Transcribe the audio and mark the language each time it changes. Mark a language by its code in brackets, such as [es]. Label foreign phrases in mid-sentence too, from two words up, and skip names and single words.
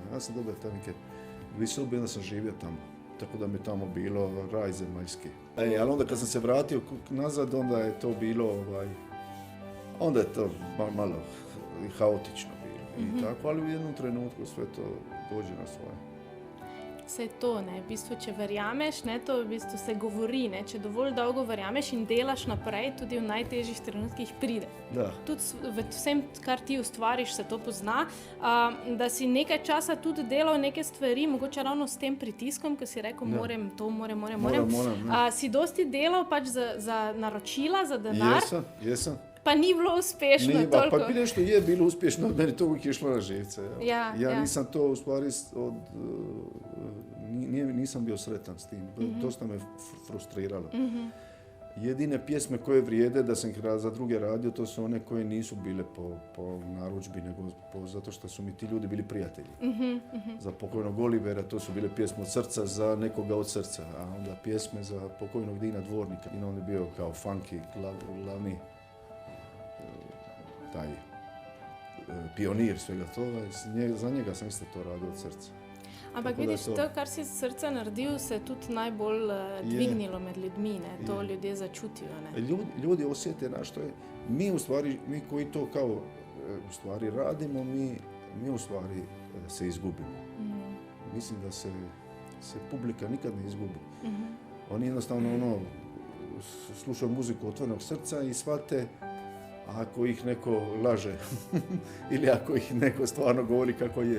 [hr] Ja sam dobio te neke 2 sobe, onda sam živio tamo. Tako da mi tamo bilo raj zemaljski. Ali onda kad sam se vratio nazad, onda je to bilo, onda je to malo haotično bilo. I tako, ali u jednom trenutku sve to dođe na svoje. [sl] Vse to, ne, v bistvu, če verjameš, ne, to v bistvu se govori, ne, če dovolj dolgo verjameš in delaš naprej, tudi v najtežjih trenutkih pride. Da. Tudi v vsem, kar ti ustvariš, se to pozna, da si nekaj časa tudi delal neke stvari, mogoče ravno s tem pritiskom, ko si rekel, moram to, moram. Si dosti delal pač za naročila, za denar? [hr] Jesam. [sl] Pa ni bilo uspešno toliko. [hr] Pa bi nešto je bilo uspješno, meni to uvijek je išlo na živce. Ja nisam to u stvari, nisam bio sretan s tim, dosta me frustriralo. Jedine pjesme koje vrijede da sam za druge radio, to su one koje nisu bile po narudžbi, nego zato što su mi ti ljudi bili prijatelji. Za pokojnog Olivera to su bile pjesme od srca za nekoga od srca, a onda pjesme za pokojnog Dina Dvornika. I on je bio kao funky, glavni taj pionir svega toga, za njega sam isto to radio od srca. [sl] Ampak vidiš, to, kar si z srca naredil, se tudi najbolj dvignilo med ljudmi, ne? To ljudje začutijo. Ne? [hr] Ljudi osjete što je, mi koji to kao u stvari radimo, mi u stvari se izgubimo. Mislim da se publika nikad ne izgubi. Oni jednostavno slušaju muziku otvorenog srca i shvate ako ih neko laže ili ako ih neko stvarno govori kako je.